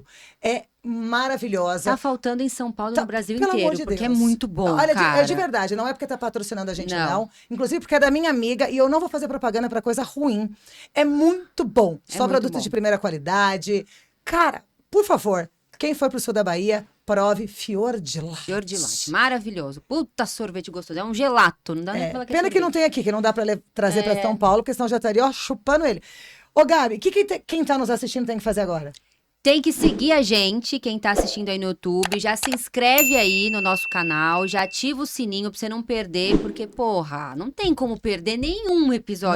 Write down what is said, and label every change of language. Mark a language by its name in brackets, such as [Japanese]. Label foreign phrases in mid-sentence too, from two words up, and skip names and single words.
[Portuguese] É maravilhosa. Tá faltando em São Paulo, no Brasil pelo inteiro, amor de porque Deus. é muito bom, Olha, cara. é de verdade, não é porque tá patrocinando a gente, Não. não. Inclusive porque é da minha amiga e eu não vou fazer propaganda pra coisa ruim. É muito bom. Só muito produtos bom. de primeira qualidade. Cara, por favor, quem for pro sul da Bahia, prove Fior di Latte. Fior di Latte, maravilhoso. Puta sorvete gostoso. É um gelato, não dá nem pra falar que é Pena que sorvete. não tem aqui, que não dá pra trazer pra São Paulo, porque senão já estaria ó, chupando ele. Ô, Gabi, o que quem tá nos assistindo tem que fazer agora? Tem que seguir a gente, quem tá assistindo aí no YouTube, já se inscreve aí no nosso canal, já ativa o sininho pra você não perder, porque, porra, não tem como perder nenhum episódio